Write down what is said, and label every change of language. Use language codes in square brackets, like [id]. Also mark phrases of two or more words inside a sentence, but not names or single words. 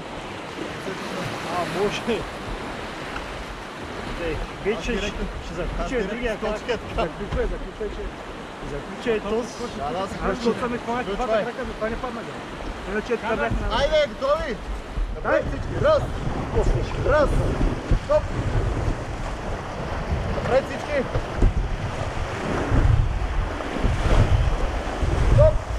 [bg] Може. Вече ще заключи другия крак. Заключвай, че... Заключай е този. Да, се Защото съм изпълнят двата крака, но това не падна. Иначе е така бях на... Айде, готови! Напред всички! Раз! Раз! Стоп! Напред всички! Стоп!